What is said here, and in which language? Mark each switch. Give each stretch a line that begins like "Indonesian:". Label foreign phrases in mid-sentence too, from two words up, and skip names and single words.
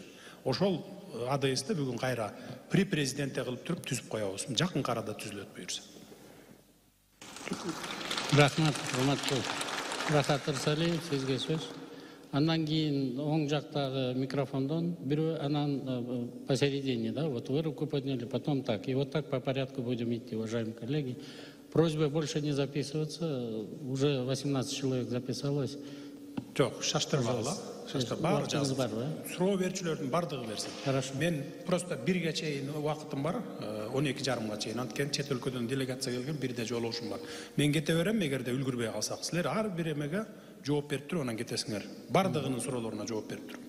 Kyrgyz: Ошол АДС-ти бүгүн кайра при президентте кылып туруп түзүп коебуз. Жакын арада түзүлөт буюрса. Рахмат, урматтуу Рахат Ырсалиев, сизге сөз. Андан кийин оң жактагы микрофондон бирөө, анан
Russian: посередине, да, вот вы руку подняли, потом так. И вот так по порядку будем идти, уважаемые коллеги. Просьба больше не записываться. Уже 18 человек записалось.
Kyrgyz: Жок, шаштырбагыла. Шаштырбагы жазып. Суроо берүүчүлөрдүн бардыгы берсин.
Russian: Хорошо.
Kyrgyz: Мен просто 1ге чейин убактым бар, 12:30 чейин. Анткени чет өлкөдөн делегация келген, бирде жолугушум бар. Мен кете берем, эгерде үлгүрбөй калсак. Силер ар бир эмеге жооп берип туруп, анан кетесиңер. Бардыгынын суроолоруна жооп берип туруп.